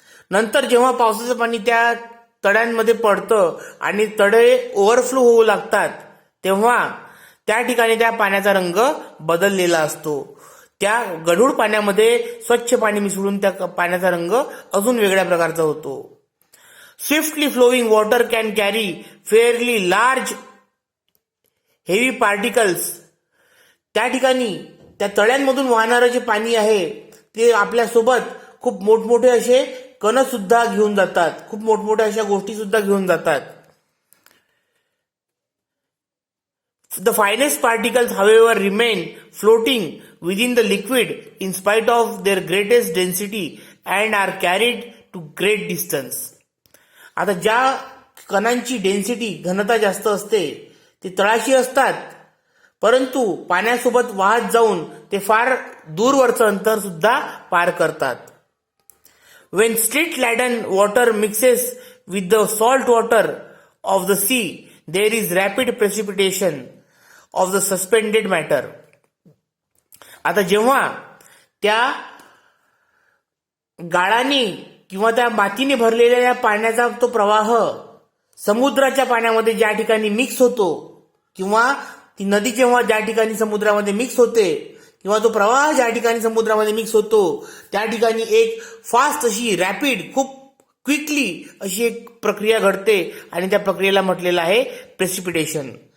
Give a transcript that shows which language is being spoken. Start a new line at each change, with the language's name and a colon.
Marathi: नंतर जेव्हा पावसाचं पाणी त्या तळ्यांमध्ये पडतं आणि तळे ओव्हरफ्लो होऊ लागतात, तेव्हा त्या ठिकाणी त्या पाण्याचा रंग बदललेला असतो. त्या गढूळ पाण्यामध्ये स्वच्छ पाणी मिसळून त्या पाण्याचा रंग अजून वेगळ्या प्रकारचा होतो.
English: Swiftly flowing water can carry fairly large heavy particles.
Marathi: त्या ठिकाणी त्या तळ्यांमधून वाहणारं जे पाणी आहे ते आपल्यासोबत खूप मोठमोठे असे कण सुद्धा घेऊन जातात, खूप मोठमोठ्या अशा गोष्टी सुद्धा घेऊन जातात.
English: The finest particles, however, remain floating within the liquid in spite of their greatest density and are carried to great distance.
Marathi: आता ज्या कणांची डेन्सिटी, घनता जास्त असते ते तळाशी असतात, परंतु पाण्यासोबत वाहत जाऊन ते फार दूरवरचं अंतर सुद्धा पार करतात.
English: When slit laden water mixes with the salt water of the sea, there is rapid precipitation of the suspended matter.
Marathi: आता जेव्हा त्या गाळाने किंवा त्या मातीने भरलेल्या पाण्याचा तो प्रवाह समुद्राच्या पाण्यामध्ये ज्या ठिकाणी मिक्स होतो, किंवा ती नदी जेव्हा ज्या ठिकाणी समुद्रामध्ये मिक्स होते, किंवा तो प्रवाह ज्या ठिकाणी समुद्रामध्ये मिक्स होतो, त्या ठिकाणी एक फास्ट अशी रॅपिड, खूप क्विकली अशी एक प्रक्रिया घडते, आणि त्या प्रक्रियेला म्हटलेलं आहे प्रेसिपिटेशन.